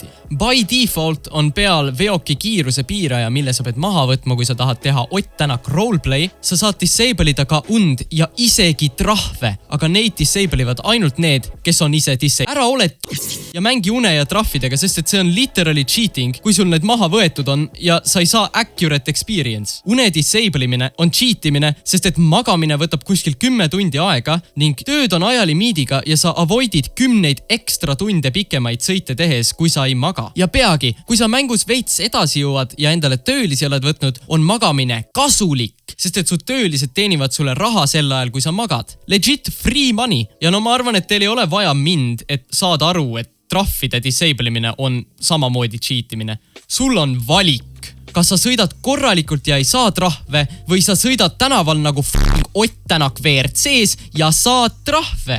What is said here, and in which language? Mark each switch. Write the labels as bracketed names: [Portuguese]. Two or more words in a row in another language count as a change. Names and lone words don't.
[English] By default [Estonian] on peal veoki kiiruse piiraja, mille sa pead maha võtma, kui sa tahad teha Ott Tänak roleplay. Sa saad disable'ida ka und ja isegi trahve, aga neid disable'ivad ainult need, kes on ise ära ole ja mängi une ja trahvidega, sest et see on [English] literally cheating, [Estonian] kui sul need maha võetud on ja sa ei saa [English] accurate experience. [Estonian] Une disable'imine on cheatimine, sest et magamine võtab kuskil 10 tundi aega ning tööd on ajalimiidiga ja sa avoidid 10 ekstra tunde pikemaid sõite tehes, kui sa ei maga. Ja peagi, kui sa mängus veits edasi jõuad ja endale töölisi oled võtnud, on magamine kasulik, sest et su töölised teenivad sulle raha sel ajal, kui sa magad. [English] Legit free money. [Estonian] Ja no ma arvan, et teil ei ole vaja mind, et saada aru, et trahvide disable'imine on samamoodi cheatimine. Sul on valik. Kas sa sõidad korralikult ja ei saa trahve või sa sõidad tänaval nagu Ott Tänak WRC-s ja saad trahve.